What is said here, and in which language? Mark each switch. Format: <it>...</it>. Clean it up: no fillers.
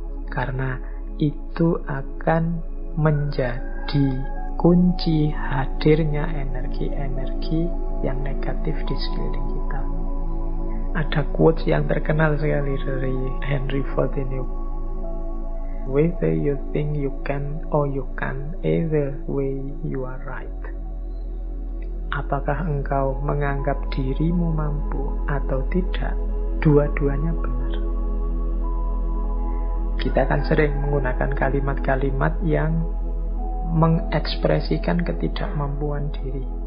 <id>Karena itu akan menjadi kunci hadirnya energi-energi yang negatif di sekeliling kita. Ada quotes yang terkenal sekali dari Henry Ford ini.</id> <en>Whether you think you can or you can't, either way you are right.</en> <id>Apakah engkau menganggap dirimu mampu atau tidak, dua-duanya benar. Kita kan sering menggunakan kalimat-kalimat yang mengekspresikan ketidakmampuan diri.</id>